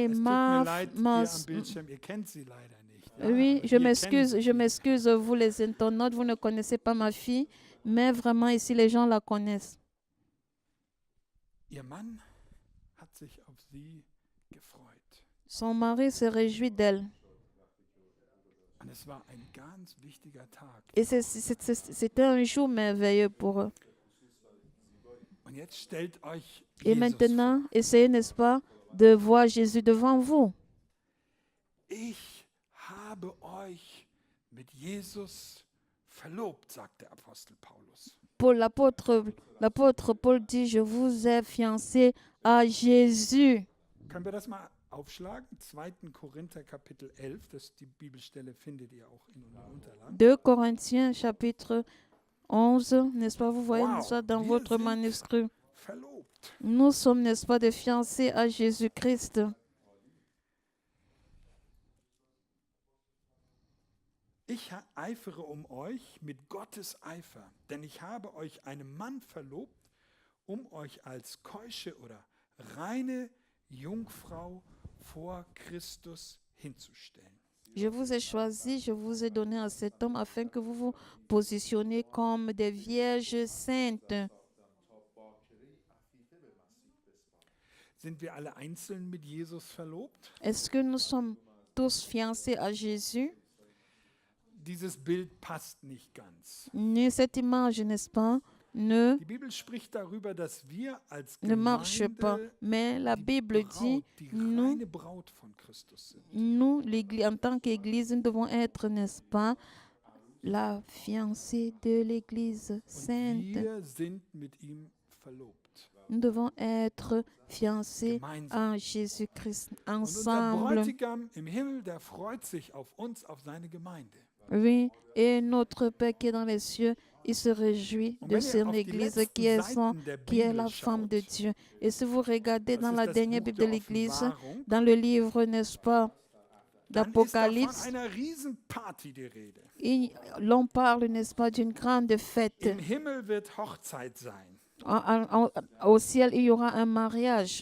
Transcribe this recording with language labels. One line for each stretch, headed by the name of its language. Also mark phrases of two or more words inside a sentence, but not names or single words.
German: Es tut ma, mir leid, ma, ihr am Bildschirm, ihr kennt sie leider nicht. Ja,
French: oui,
German: aber
French: je
German: ihr
French: m'excuse,
German: kennt
French: je
German: sie.
French: m'excuse, vous les internautes, vous ne connaissez pas ma fille, mais vraiment ici les gens la connaissent.
German: Ihr Mann hat sich auf sie gefreut.
French: Son mari se réjouit d'elle.
German: Und es war ein ganz wichtiger Tag.
French: Et c'était un jour merveilleux pour eux.
German: Und jetzt stellt euch
French: Et
German: Jesus
French: maintenant, essayez, n'est-ce pas, de voir Jésus devant vous.
German: vor. Ich habe euch mit Jesus verlobt, sagt der Apostel Paulus.
French: L'apôtre Paul dit, je vous ai fiancé à Jésus.
German: Können wir das mal aufschlagen? 2. Korinther Kapitel 11, die Bibelstelle findet ihr auch in unseren Unterlagen.
French: 2 Corinthiens chapitre 11, n'est-ce pas, vous voyez,
German: Wow,
French: n'est-ce pas, dans
German: wir
French: votre
German: sind
French: manuscrit.
German: Verlobt.
French: Nous sommes, n'est-ce pas, des fiancés à Jésus-Christ.
German: Ich eifere um euch mit Gottes Eifer, denn ich habe euch einem Mann verlobt, um euch als keusche oder reine Jungfrau vor Christus hinzustellen.
French: Je vous ai choisi, je vous ai donné à cet homme afin que vous vous positionnez comme des vierges saintes.
German: Sind wir alle einzeln mit Jesus verlobt?
French: Est-ce que nous sommes tous fiancés à Jésus?
German: Dieses Bild passt nicht ganz.
French: Cette image, n'est-ce pas, ne
German: Die Bibel spricht darüber, dass wir als
French: ne marche pas.
German: Gemeinde
French: Mais la Bible dit,
German: die
French: nous,
German: reine Braut von Christus sind.
French: nous, l'Église, en tant qu'Église, nous devons être, n'est-ce pas, la fiancée de l'Église
German: Und
French: sainte.
German: wir sind mit ihm verlobt.
French: Nous devons être fiancés
German: Gemeinsam.
French: à Jésus-Christ
German: Und unser
French: ensemble.
German: Bräutigam im Himmel, der freut sich auf uns, auf seine Gemeinde.
French: Oui, et notre Père qui est dans les cieux, il se réjouit
German: Und
French: de
German: wenn ihr
French: son
German: auf die
French: Église
German: letzten Seiten der
French: qui est
German: Bibel
French: la femme de
German: schaut,
French: Dieu. Et si vous regardez
German: das
French: dans
German: ist
French: la
German: das
French: dernière
German: Buch
French: Bible de
German: der
French: l'Église,
German: Offenbarung,
French: dans le livre, n'est-ce pas,
German: dann ist da von
French: d'Apocalypse,
German: einer Riesenparty die Rede.
French: l'on parle, n'est-ce pas, d'une grande fête.
German: Im Himmel wird Hochzeit sein.
French: Au ciel, il y aura un mariage.